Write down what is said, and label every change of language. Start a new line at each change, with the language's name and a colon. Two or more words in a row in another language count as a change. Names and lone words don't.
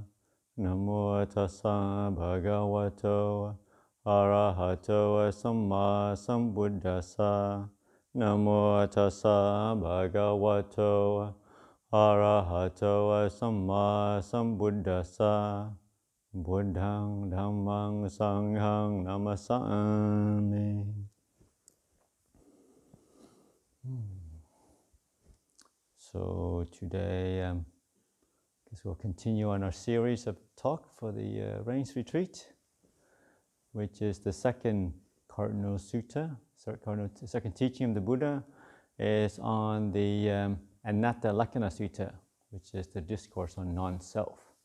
Pali: Namo tassa bhagavato arahato samma sambuddhassa. Namo tassa bhagavato arahato samma sambuddhassa. Buddhang dhammang sanghang namasami.
English: So today, I guess we'll continue on our series of talk for the Rains Retreat, which is the second cardinal sutta, second teaching of the Buddha, is on the Anatta Lakkhana Sutta, which is the discourse on non-self.